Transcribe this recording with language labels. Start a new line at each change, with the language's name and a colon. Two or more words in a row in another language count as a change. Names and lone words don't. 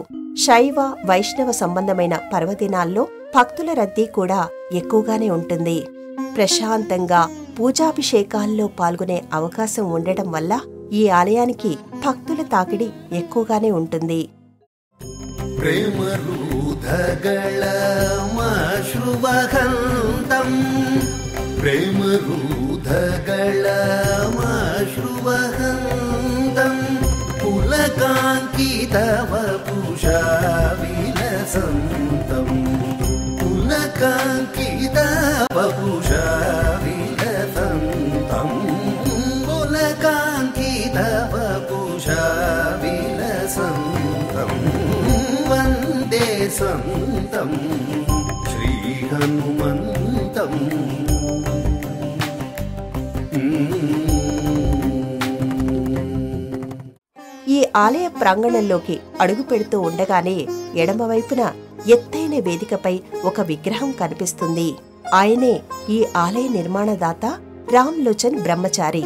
Telugu: శైవ, వైష్ణవ సంబంధమైన పర్వదినాల్లో భక్తుల రద్దీ కూడా ఎక్కువగానే ఉంటుంది. ప్రశాంతంగా పూజాభిషేకాల్లో పాల్గొనే అవకాశం ఉండటం వల్ల ఈ ఆలయానికి భక్తుల తాకిడి ఎక్కువగానే ఉంటుంది.
Sanskrit: ప్రేమ प्रेमरूधगळमश्रुवहन्तम् प्रेमरूधगळमश्रुवहन्तम् पुलकाङ्कितवपुषा विलसन्तम् पुलकाङ्कितवपुषा विलसन्तम् पुलकाङ्कितवपुषा विलसन्तम् वन्दे सन्तम् श्रीहनुमन्तम्
Telugu: ఈ ఆలయ ప్రాంగణంలోకి అడుగు పెడుతూ ఉండగానే ఎడమవైపున ఎత్తైన వేదికపై ఒక విగ్రహం కనిపిస్తుంది. ఆయనే ఈ ఆలయ నిర్మాణదాత రామ్లోచన్ బ్రహ్మచారి.